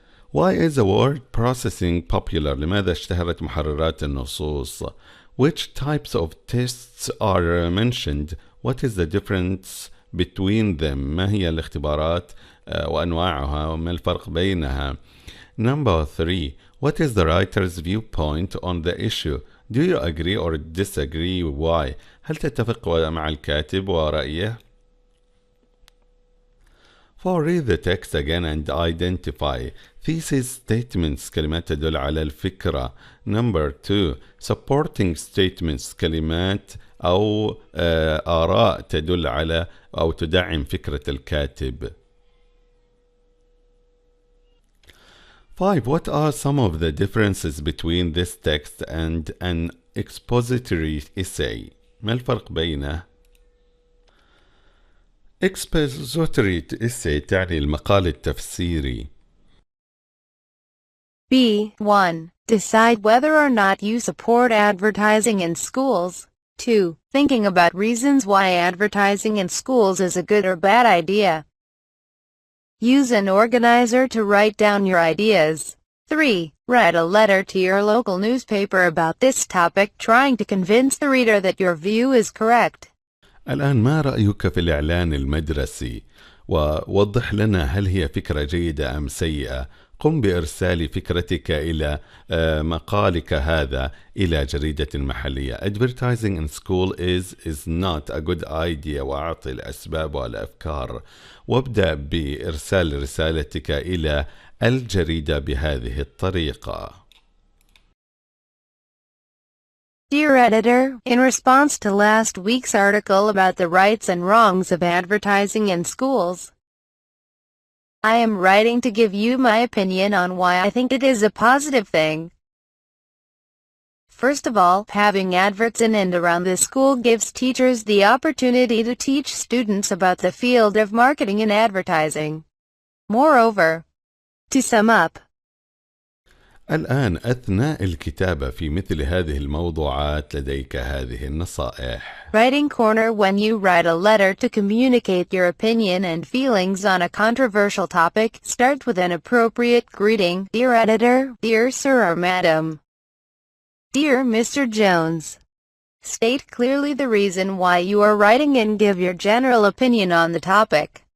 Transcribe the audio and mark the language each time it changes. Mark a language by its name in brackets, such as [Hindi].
[English] Why is the word processing popular؟ [Arabic] لماذا اشتهرت محررات النصوص؟ [English] Which types of tests are mentioned؟ What is the difference between them؟ [Arabic] ما هي الاختبارات وأنواعها وما الفرق بينها؟ [English] Number 3. What is the writer's viewpoint on the issue؟ Do you agree or disagree? Why؟ [Arabic] هل تتفق مع الكاتب ورأيه؟ 4. [English] Read the text again and identify. Thesis statements [Arabic] كلمات تدل على الفكرة. [English] Number 2. Supporting statements [Arabic] كلمات أو آراء تدل على أو تدعم فكرة الكاتب. [English] 5. What are some of the differences between this text and an expository essay؟ [Arabic] ما الفرق بينه؟ [English] Expository essay [Arabic] تعني المقال التفسيري. [English] B1. Decide whether or not you support advertising in schools. 2. Thinking about reasons why advertising in schools is a good or bad idea. Use an organizer to write down your ideas. 3. Write a letter to your local newspaper about this topic, trying to convince the reader that your view is correct. [Arabic] الآن ما رأيك في الإعلان المدرسي؟ ووضح لنا هل هي فكرة جيدة أم سيئة؟ قم بإرسال فكرتك إلى مقالك هذا إلى جريدة محلية. [English] Advertising in school is not a good idea [Arabic] وأعطي الأسباب والأفكار. وابدأ بإرسال رسالتك إلى الجريدة بهذه الطريقة. [English] Dear Editor, in response to last week's article about the rights and wrongs of advertising in schools, I am writing to give you my opinion on why I think it is a positive thing. First of all, having adverts in and around the school gives teachers the opportunity to teach students about the field of marketing and advertising. Moreover, to sum up, [Arabic] الآن أثناء الكتابة في مثل هذه الموضوعات لديك هذه النصائح. [English] Writing corner: when you write a letter to communicate your opinion and feelings on a controversial topic, start with an appropriate greeting. Dear editor, dear sir or madam, dear Mr. Jones. State clearly the reason why you are writing and give your general opinion on the topic.